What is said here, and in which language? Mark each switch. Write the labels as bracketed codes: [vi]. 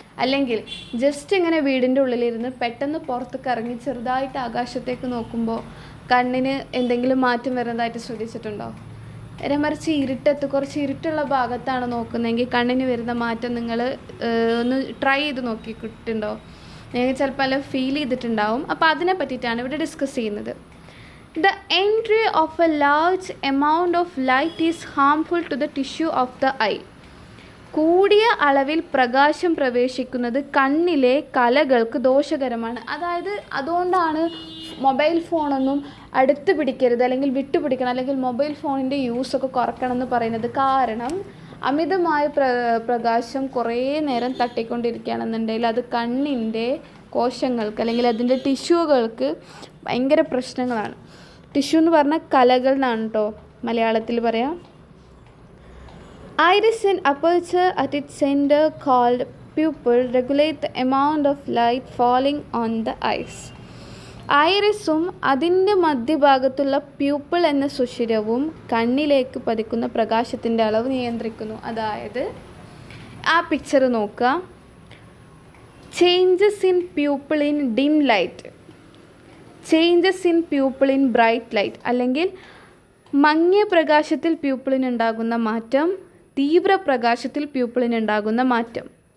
[ml] അല്ലെങ്കിൽ ജസ്റ്റ് ഇങ്ങനെ വീടിൻ്റെ ഉള്ളിലിരുന്ന് പെട്ടെന്ന് പുറത്തേക്ക് ഇറങ്ങി ചെറുതായിട്ട് ആകാശത്തേക്ക് നോക്കുമ്പോൾ കണ്ണിന് എന്തെങ്കിലും മാറ്റം വരുന്നതായിട്ട് ശ്രദ്ധിച്ചിട്ടുണ്ടോ? നേരെ മറിച്ച് കുറച്ച് ഇരുട്ടുള്ള ഭാഗത്താണ് നോക്കുന്നതെങ്കിൽ കണ്ണിന് വരുന്ന മാറ്റം നിങ്ങൾ ഒന്ന് ട്രൈ ചെയ്ത് നോക്കിയിട്ടുണ്ടോ? നിങ്ങൾ ചിലപ്പോൾ എല്ലാം ഫീൽ ചെയ്തിട്ടുണ്ടാവും. അപ്പോൾ അതിനെ പറ്റിയിട്ടാണ് ഇവിടെ ഡിസ്കസ് ചെയ്യുന്നത്. [en] The entry of a large amount of light is harmful to the tissue of the eye. [ml] കൂടിയ അളവിൽ പ്രകാശം പ്രവേശിക്കുന്നത് കണ്ണിലെ കലകൾക്ക് ദോഷകരമാണ്. അതായത് അതുകൊണ്ടാണ് മൊബൈൽ ഫോണൊന്നും അടുത്ത് പിടിക്കരുത്, അല്ലെങ്കിൽ വിട്ടുപിടിക്കണം, അല്ലെങ്കിൽ മൊബൈൽ ഫോണിൻ്റെ യൂസൊക്കെ കുറയ്ക്കണം എന്ന് പറയുന്നത്. കാരണം അമിതമായ പ്രകാശം കുറേ നേരം തട്ടിക്കൊണ്ടിരിക്കുകയാണെന്നുണ്ടെങ്കിൽ അത് കണ്ണിൻ്റെ കോശങ്ങൾക്ക് അല്ലെങ്കിൽ അതിൻ്റെ ടിഷ്യൂകൾക്ക് ഭയങ്കര പ്രശ്നങ്ങളാണ്. ടിഷ്യൂ എന്ന് പറഞ്ഞാൽ കലകൾ എന്നാണ് കേട്ടോ മലയാളത്തിൽ പറയാം. [en] Iris and aperture at its center called pupil regulate the amount of light falling on the eyes. [ml] ഐറിസും അതിൻ്റെ മധ്യഭാഗത്തുള്ള പ്യൂപ്പിൾ എന്ന സുഷിരവും കണ്ണിലേക്ക് പതിക്കുന്ന പ്രകാശത്തിൻ്റെ അളവ് നിയന്ത്രിക്കുന്നു. അതായത് ആ പിക്ചർ നോക്കുക. [en] changes in pupil in dim light, changes in pupil in bright light, [ml] അല്ലെങ്കിൽ മങ്ങിയ പ്രകാശത്തിൽ പ്യൂപ്പിളിനുണ്ടാകുന്ന മാറ്റം, തീവ്ര പ്രകാശത്തിൽ പ്യൂപ്പിളിനുണ്ടാകുന്ന മാറ്റം.